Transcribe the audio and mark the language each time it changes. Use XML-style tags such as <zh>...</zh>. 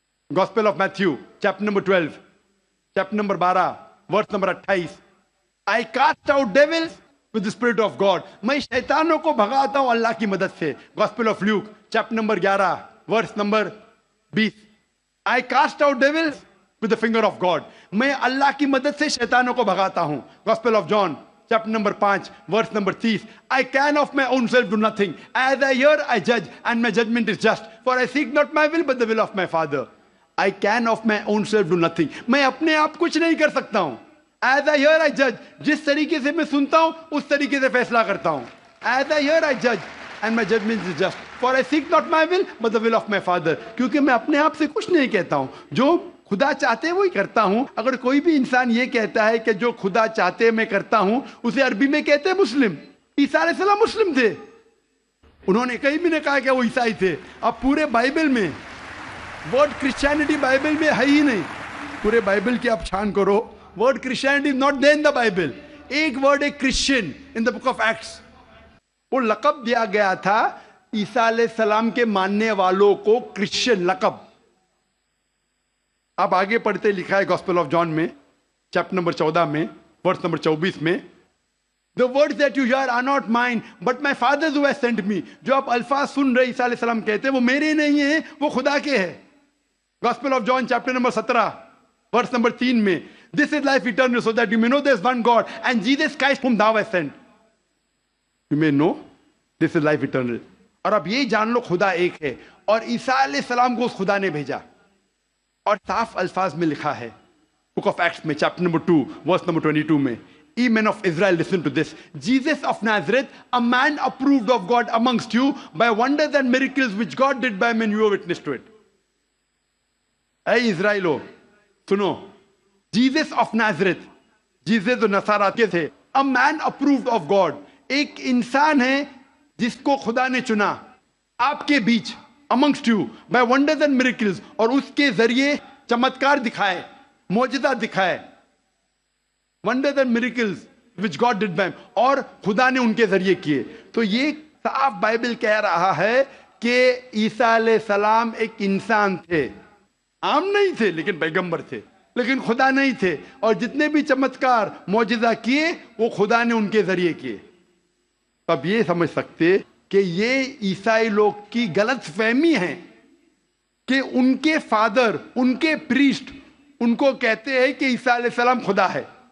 <en>gospel of Matthew chapter number 12 chapter number 12 verse number 28 I cast out devils with the spirit of God,</en> <ur>میں شیطانوں کو بھگاتا ہوں اللہ کی مدد سے.</ur> <en>gospel of Luke chapter number 11 verse number 20 I cast out devils with the finger of God,</en> <ur>میں اللہ کی مدد سے شیطانوں کو بھگاتا ہوں.</ur> <en>Gospel of John chapter number 5 verse number 30 I can of my own self do nothing, as I hear I judge and my judgment is just, for I seek not my will but the will of my Father. I can of my own self do nothing,</en> <ur>میں اپنے آپ کچھ نہیں کر سکتا ہوں.</ur> <en>As I hear I judge,</en> <ur>جس طریقے سے میں سنتا ہوں اس طریقے سے فیصلہ کرتا ہوں.</ur> <en>As I hear I judge and my judgment is just, for I seek not my will but the will of my Father.</en> <ur>کیونکہ میں اپنے آپ سے کچھ نہیں کہتا ہوں, جو خدا چاہتے وہی کرتا ہوں. اگر کوئی بھی انسان یہ کہتا ہے کہ جو خدا چاہتے میں کرتا ہوں, اسے عربی میں کہتے ہیں مسلم. عیسیٰ علیہ السلام مسلم تھے, انہوں نے کہیں بھی نہیں کہا کہ وہ عیسائی تھے. اب پورے بائبل میں ورڈ کرسچینٹی بائبل میں ہے ہی نہیں. پورے بائبل کی آپ چھان کرو,</ur> <en>word Christianity is not there in the Bible.</en> <ur>ایک ورڈ ہے</ur> <en>Christian in the book of Acts.</en> <ur>وہ لقب دیا گیا تھا عیسیٰ علیہ السلام کے ماننے والوں کو, کرسچن لقب. آپ آگے پڑھتے لکھا ہے گاسپل آف جان میں چیپٹر نمبر 14 میں ورس نمبر 24 میں</ur> <en>The words that you hear are not mine but my Father's who has sent me.</en> <ur>جو آپ الفاظ سن رہے عیسیٰ علیہ السلام کہتے ہیں وہ میرے نہیں ہیں, وہ خدا کے ہیں.</ur> <en>Gospel of John chapter number 17 verse number 3 میں This is life eternal so that you may know there is one God and Jesus Christ whom thou hast sent. You may know this is life eternal.</en> <ur>اور اب یہ جان لو خدا ایک ہے, اور عیسیٰ علیہ السلام کو اس خدا نے بھیجا. اور صاف الفاظ میں لکھا ہے</ur> <en>Book of Acts میں chapter number 2 verse number 22 میں, Ye men of Israel, listen to this. Jesus of Nazareth, a man approved of God amongst you by wonders and miracles which God did by men, you are witness to it.</en> <ur>اے اسرائیلو سنو, Jesus of نازرت, Jesus جو نصارہ کے تھے,</ur> <en>a man approved of God,</en> <ur>ایک انسان ہے جس کو خدا نے چنا آپ کے بیچ,</ur> <en>amongst you by wonders and miracles,</en> <ur>اور اس کے ذریعے چمتکار دکھائے, معجزہ دکھائے.</ur> <en>wonders and miracles which God did by him,</en> <ur>اور خدا نے ان کے ذریعے کیے. تو یہ صاف بائبل کہہ رہا ہے کہ عیسیٰ علیہ السلام ایک انسان تھے, عام نہیں تھے لیکن پیغمبر تھے, لیکن خدا نہیں تھے, اور جتنے بھی چمتکار معجزہ کیے وہ خدا نے ان کے ذریعے کیے. اب یہ سمجھ سکتے کہ یہ عیسائی لوگ کی غلط فہمی ہے کہ ان کے فادر, ان کے پریسٹ ان کو کہتے ہیں کہ عیسیٰ علیہ السلام خدا ہے.</ur>